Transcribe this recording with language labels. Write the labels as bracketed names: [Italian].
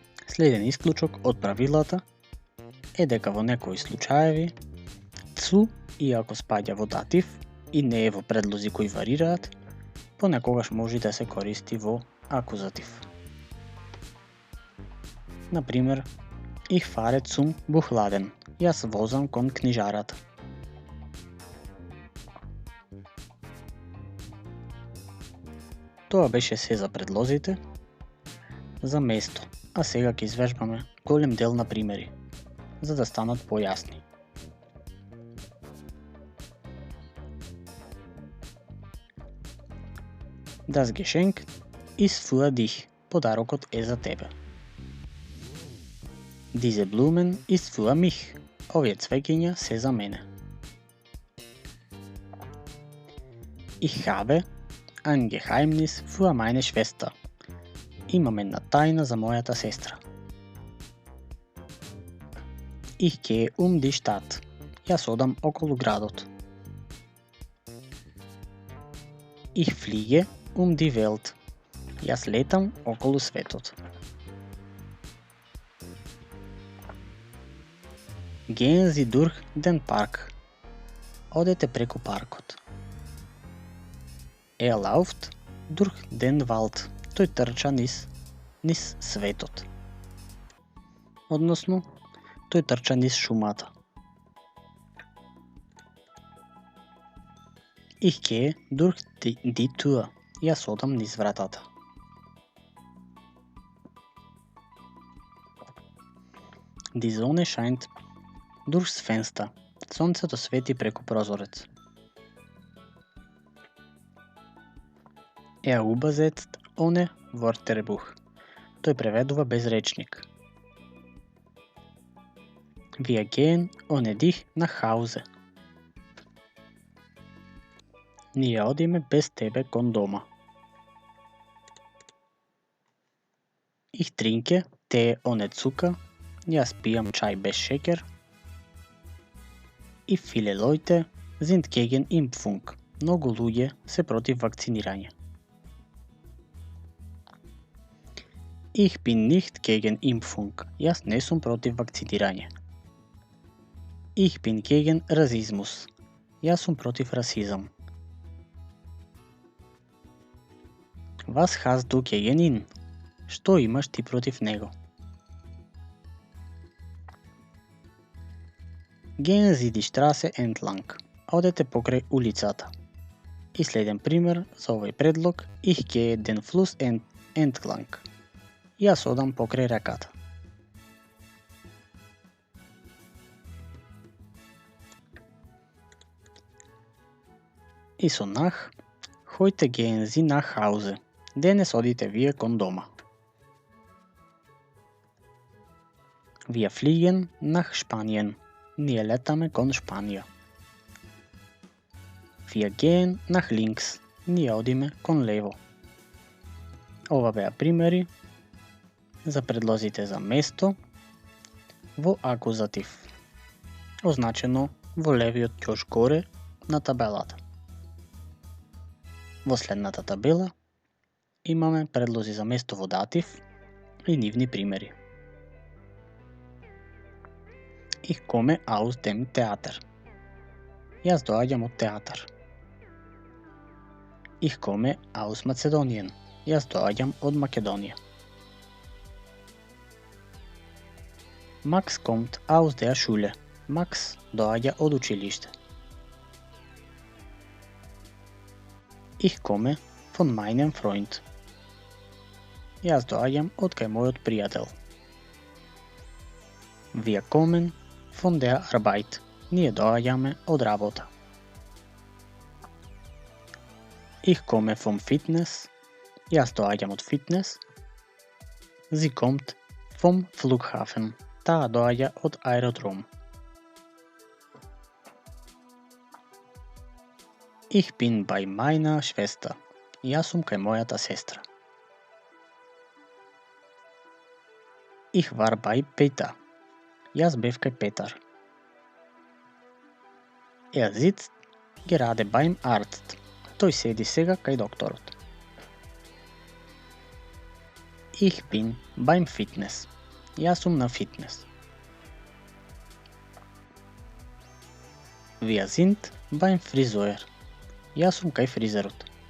[Macedonian] Следен исклучок од правилата е дека во некои случаеви zu, иако спаѓа во датив и не е во предлози кои варираат, понекогаш може да се користи во акузатив. Например, [German] ich fahre zum Buchladen. [Macedonian] Јас возам кон книжарата. Тоа беше се за предлозите, за место, а сега ќе извежбаме голем дел на примери, за да станат појасни. [German] Das Geschenk ist für dich. [Macedonian] Подарокот е за тебе. [German] Diese Blumen ist für mich. [Macedonian] Овие цвеќиња се за мене. [German] Ich habe ein Geheimnis für meine Schwester. [Macedonian] Имам една тајна за мојата сестра. [German] Ich gehe die Stadt. [Macedonian] Јас одам околу градот. [German] Ich fliege die Welt. [Macedonian] Јас летам околу светот. [German] Gehen Sie durch den Park. [Macedonian] Одете преку паркот. [German] Läuft durch den Wald. [Macedonian] Тој трча низ светот. Односно, тој трча низ шумата. [German] Ich gehe durch die Tür. [Macedonian] Јас одам низ вратата. [German] Die Sonne scheint durchs Fenster. [Macedonian] Сонцето свети преку прозорец. [German] Übersetzt ohne Wörterbuch. [Macedonian] Тој преведува без речник. [German] Wir gehen ohne dich nach Hause. [Macedonian] Ние одиме без тебе кон дома. [German] Ich trinke Tee ohne Zucker. [Macedonian] Јас пијам чај без шеќер. [German] И viele Leute sind gegen Impfung. [Macedonian] Многу луѓе се против вакцинирање. [German] Ich bin nicht gegen Impfung. [Macedonian] Јас не сум против вакцинирање. [German] Ich bin gegen Rassismus. [Macedonian] Јас сум против расизам. [German] Was hast du gegen ihn? [Macedonian] Што имаш ти против него? [German] Gehen Sie die Straße entlang. [Macedonian] Одете покрај улицата. И следен пример за овој предлог, [German] ich gehe den Fluss entlang. [Macedonian] Јас одам покрај реката. И со [German] nach, heute gehen Sie nach Hause. [Macedonian] Денес одите вие кон дома. [German] Wir fliegen nach Spanien. [Macedonian] Ние летаме кон Шпанија. [German] Wir gehen nach links. [Macedonian] Ние одиме кон лево. Ова беа примери за предлозите за место во акузатив, означено во левиот ќош горе на табелата. Во следната табела имаме предлози за место во датив и нивни примери. [German] Ich komme aus dem Theater. [Macedonian] Јас доаѓам од театар. [German] Ich komme aus Mazedonien. [Macedonian] Јас доаѓам од Македонија. [German] Max kommt aus der Schule. [Macedonian] Max доаѓа од училиште. [German] Ich komme von meinem Freund. [Macedonian] Јас доаѓам од кај мојот пријател. [German] Wir kommen von der Arbeit. [Macedonian] Ние доаѓаме од работа. [German] Ich komme vom Fitness. [Macedonian] Јас доаѓам од фитнес. [German] Sie kommt vom Flughafen. [Macedonian] Таа доаѓа од аеродром. [German] Ich bin bei meiner Schwester. [Macedonian] Јас сум кај мојата сестра. [German] Ich war bei Peter. [Macedonian] Јас бев кај Петар. [German] Er sitzt gerade beim Arzt. [Macedonian] Тој седи сега кај докторот. [German] Ich bin beim Fitness. [Macedonian] Јас сум на фитнес. [German] Wir sind beim Friseur. [Macedonian] Јас сум кај фризерот.